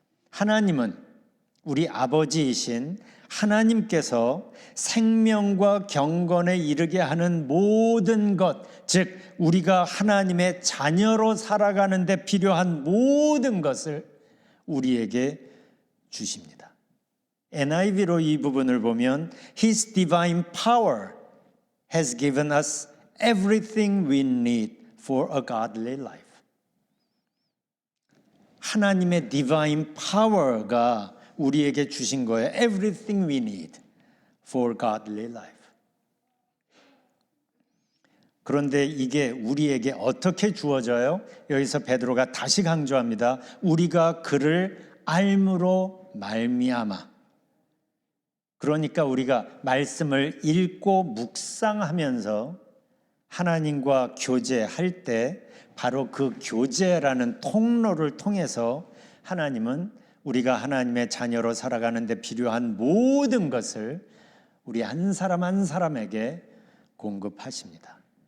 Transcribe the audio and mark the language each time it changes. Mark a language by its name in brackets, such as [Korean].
[Korean] 하나님은, 우리 아버지이신 하나님께서 생명과 경건에 이르게 하는 모든 것, 즉 우리가 하나님의 자녀로 살아가는 데 필요한 모든 것을 우리에게 주십니다. NIV로 이 부분을 보면 [English] His divine power has given us everything we need for a godly life. [Korean] 하나님의 divine power가 우리에게 주신 거예요. [English] Everything we need for godly life. [Korean] 그런데 이게 우리에게 어떻게 주어져요? 여기서 베드로가 다시 강조합니다. 우리가 그를 알므로 말미암아. 그러니까 우리가 말씀을 읽고 묵상하면서 하나님과 교제할 때 바로 그 교제라는 통로를 통해서 하나님은 우리가 하나님의 자녀로 살아가는 데 필요한 모든 것을 우리 한 사람 한 사람에게 공급하십니다.